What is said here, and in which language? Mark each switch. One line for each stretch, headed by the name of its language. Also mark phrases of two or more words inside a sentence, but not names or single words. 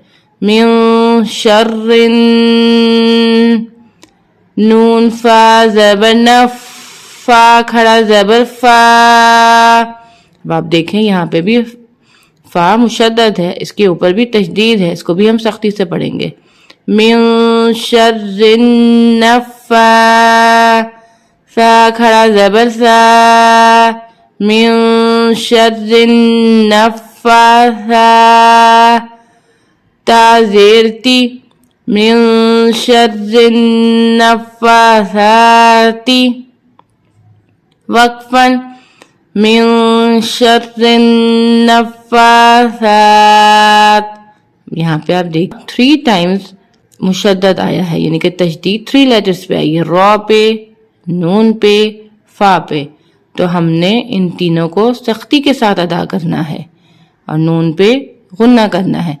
Arabic: من شرّ,
Urdu: نون فا زبر نَ، فا کھڑا زبر فا، اب آپ دیکھیں یہاں پہ بھی فا مشدد ہے، اس کے اوپر بھی تشدید ہے، اس کو بھی ہم سختی سے پڑھیں گے.
Arabic: من شرّ النفا,
Urdu: فا کھڑا زبر سا,
Arabic: من شرّ النفّاثا,
Urdu: تا زیر تی,
Arabic: من شرّ النفّاثاتِ,
Urdu: وقفاً
Arabic: من شر النفاثات.
Urdu: یہاں پہ آپ دیکھ
English: 3 times
Urdu: مشدد آیا ہے، یعنی کہ تشدید 3 لیٹرز پہ آئی ہے، را پہ، نون پہ، فا پہ. تو ہم نے ان تینوں کو سختی کے ساتھ ادا کرنا ہے اور نون پہ غنہ کرنا ہے.